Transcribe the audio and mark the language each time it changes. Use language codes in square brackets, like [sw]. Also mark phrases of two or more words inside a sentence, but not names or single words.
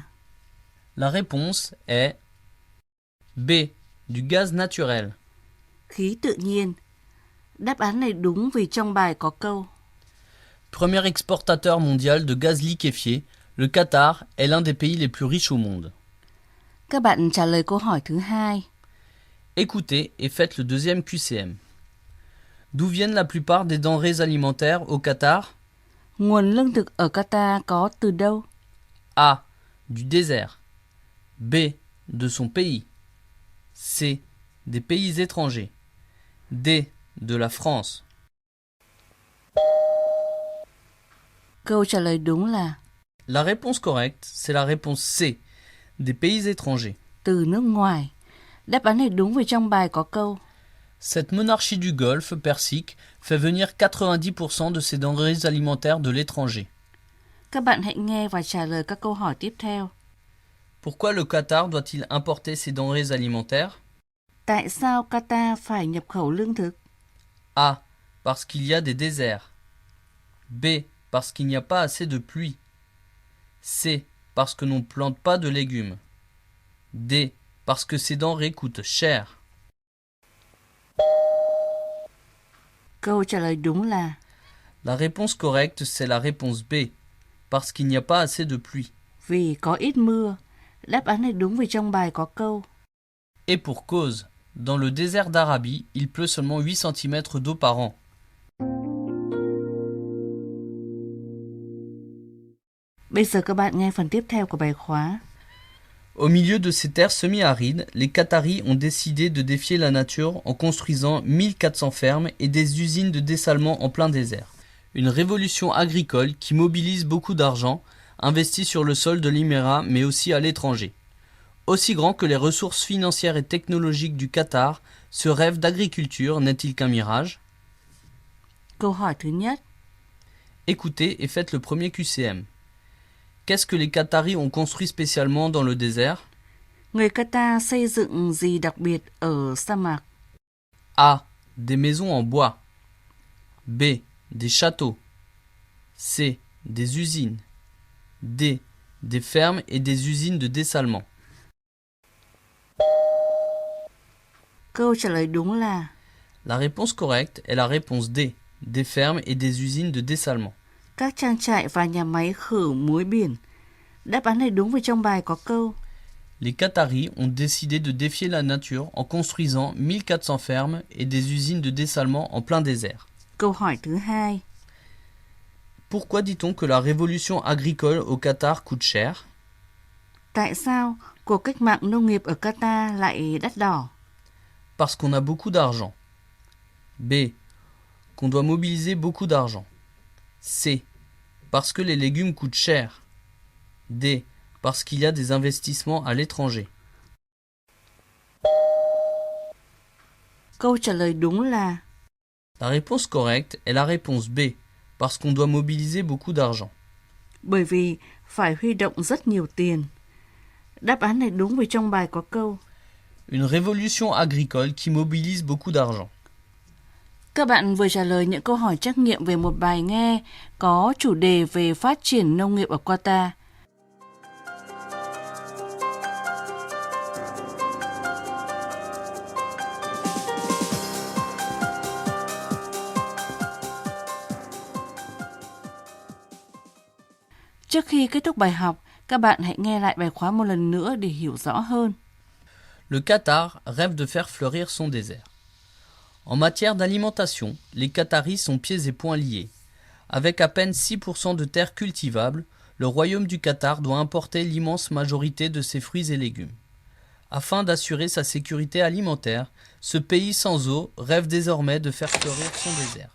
[fr] La réponse est B. Du gaz naturel. [vi] khí tự nhiên. Đáp án này đúng vì trong bài có câu. [fr] Premier exportateur mondial de gaz liquéfié, le Qatar est l'un des pays les plus riches au monde. [vi] Các bạn trả lời câu hỏi thứ hai. [fr] Écoutez et faites le deuxième QCM. D'où viennent la plupart des denrées alimentaires au Qatar? [vi] Nguồn lương thực ở Qatar có từ đâu? [fr] A. Du désert. B. De son pays. C. Des pays étrangers. D. De la France. [vi] Câu trả lời đúng là [fr] La réponse correcte, c'est la réponse C. Des pays étrangers. [vi] từ nước ngoài. Đáp án này đúng vì trong bài có câu. [fr] Cette monarchie du Golfe Persique fait venir 90% de ses denrées alimentaires de l'étranger. [vi] Các bạn hãy nghe và trả lời các câu hỏi tiếp theo. [fr] Pourquoi le Qatar doit-il importer ses denrées alimentaires? [vi] Tại sao Qatar phải nhập khẩu lương thực? [fr] A. Parce qu'il y a des déserts. B. Parce qu'il n'y a pas assez de pluie. C. Parce que l'on ne plante pas de légumes. D. Parce que ces denrées coûtent cher. [vi] Câu trả lời đúng là [fr] La réponse correcte, c'est la réponse B. Parce qu'il n'y a pas assez de pluie. [vi] vì có ít mưa. Đáp án này đúng vì trong bài có câu. [fr] Et pour cause, dans le désert d'Arabie, il pleut seulement 8 cm d'eau par an. [vi] Bây giờ các bạn nghe phần tiếp theo của bài khóa. [fr] Au milieu de ces terres semi-arides, les Qataris ont décidé de défier la nature en construisant 1400 fermes et des usines de dessalement en plein désert. Une révolution agricole qui mobilise beaucoup d'argent, investi sur le sol de l'Émirat mais aussi à l'étranger. Aussi grand que les ressources financières et technologiques du Qatar, ce rêve d'agriculture n'est-il qu'un mirage? [vi] Câu hỏi thứ nhất. [fr] Écoutez et faites le premier QCM. Qu'est-ce que les Qataris ont construit spécialement dans le désert? [vi] Người Qatar xây dựng gì đặc biệt ở sa mạc? [fr] A. Des maisons en bois. B. Des châteaux. C. Des usines. D. Des fermes et des usines de dessalement. [vi] Câu trả lời đúng là [fr] La réponse correcte est la réponse D. Des fermes et des usines de dessalement. [vi] các trang trại và nhà máy khử muối biển. Đáp án này đúng vì trong bài có câu [fr] Les Qataris ont décidé de défier la nature en construisant 1400 fermes et des usines de dessalement en plein désert. [vi] Câu hỏi thứ hai. [fr] Pourquoi dit-on que la révolution agricole au Qatar coûte cher? [vi] Tại sao cuộc cách mạng nông nghiệp ở Qatar lại đắt đỏ? [fr] Parce qu'on a beaucoup d'argent. B. Qu'on doit mobiliser beaucoup d'argent. C. Parce que les légumes coûtent cher. D. Parce qu'il y a des investissements à l'étranger. [vi] Câu trả lời đúng là [fr] La réponse correcte est la réponse B. Parce qu'on doit mobiliser beaucoup d'argent. [vi] bởi vì phải huy động rất nhiều tiền. Đáp án này đúng vì trong bài có câu [fr] Une révolution agricole qui mobilise beaucoup d'argent. [vi] Các bạn vừa trả lời những câu hỏi trắc nghiệm về một bài nghe có chủ đề về phát triển nông nghiệp ở Qatar. Trước khi kết thúc bài học, các bạn hãy nghe lại bài khóa một lần nữa để hiểu rõ hơn. [fr] Le Qatar rêve de faire fleurir son désert. En matière d'alimentation, les Qataris sont pieds et poings liés. Avec à peine 6% de terres cultivables, le royaume du Qatar doit importer l'immense majorité de ses fruits et légumes. Afin d'assurer sa sécurité alimentaire, ce pays sans eau rêve désormais de faire fleurir son désert.